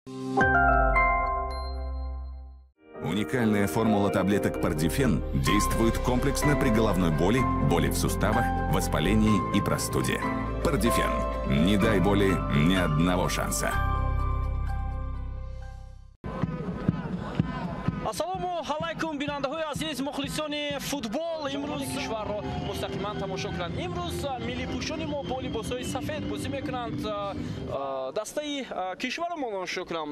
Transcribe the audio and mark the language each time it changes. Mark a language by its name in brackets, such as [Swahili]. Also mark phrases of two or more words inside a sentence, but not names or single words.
[Russian] Уникальная формула таблеток Пардифен действует комплексно при головной боли, боли в суставах, воспалении и простуде. Пардифен. Не дай боли ни одного шанса. [Arabic] السلام عليكم, [Tajik] бинандаҳои азиз, мухлисони футбол. Имрӯз кишварро мустақиман тамошо кунанд. Имрӯз миллипӯшони мо бо либосҳои сафед бозӣ мекунанд. Дастаи кишвармон тамошо кунам.